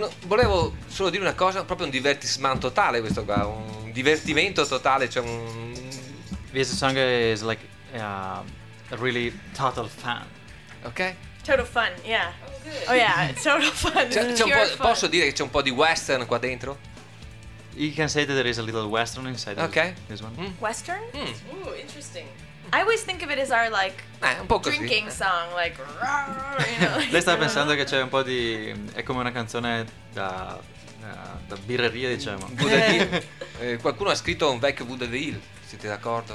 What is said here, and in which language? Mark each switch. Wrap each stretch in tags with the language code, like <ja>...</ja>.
<it>Volevo solo dire una cosa, proprio un divertissement totale questo qua, un divertimento totale, cioè un</it> <en>This song is like a really total fun. Ok? Total fun, yeah. Oh, oh yeah, total fun. Fun.</en> <it>Posso dire che c'è un po' di western qua dentro?</it> <en>You can say that there is a little western inside. Okay. This one. Mm. Western? Mm. Ooh, interesting. I always think of it as our like</en> <it>un po' così.</it> <en>Drinking song, like rawr, you know. Like,</en> <it>lei sta pensando che c'è un po' di è come una canzone da birreria, diciamo. qualcuno ha scritto un vecchio vaudeville, siete d'accordo?</it>